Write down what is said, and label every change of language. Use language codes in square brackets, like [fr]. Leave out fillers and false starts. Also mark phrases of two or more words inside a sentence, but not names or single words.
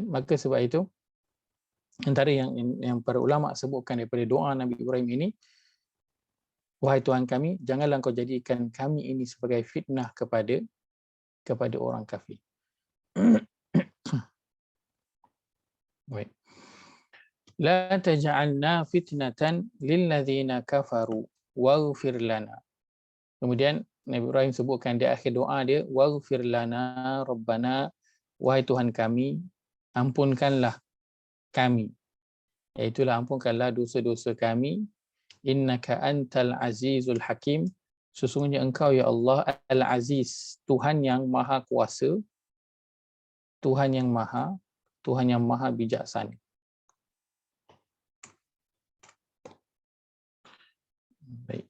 [ms] Maka sebab itu, antara yang para ulama sebutkan daripada doa Nabi Ibrahim ini, wahai Tuhan kami, janganlah kau jadikan kami ini sebagai fitnah kepada orang kafir. Baik. [ar] لا تجعلنا فتنة للذين كفروا واغفر لنا. [ms] Kemudian Nabi Ibrahim sebutkan di akhir doa dia, [ar] واغفر لنا ربنا, [ms] wahai Tuhan kami, ampunkanlah kami. Iaitulah ampunkanlah dosa-dosa kami. [ar] إنك أنت العزيز الحكيم. [ms] Sesungguhnya engkau [ar] يا الله العزيز, [ms] Tuhan yang maha kuasa, Tuhan yang maha bijaksana. Baik.